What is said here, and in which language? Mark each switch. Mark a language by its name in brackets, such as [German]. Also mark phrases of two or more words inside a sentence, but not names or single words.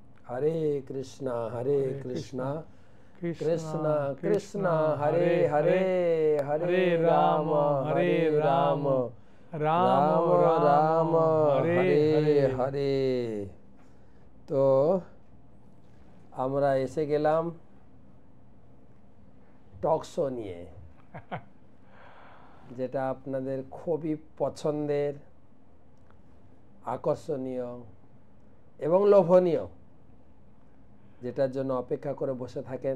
[Sanskrit] हरे कृष्णा हरे कृष्णा कृष्णा कृष्णा कृष्णा कृष्णा हरे हरे हरे हरे हरे हरे राम राम हरे हरे राम राम राम राम राम राम हरे हरे हरे। हरे। [Bangla] তো আমরা এসে গেলাম টক শো নিয়ে, যেটা আপনাদের খুবই পছন্দের, আকর্ষণীয় এবং লোভনীয়, যেটার জন্য অপেক্ষা করে বসে থাকেন।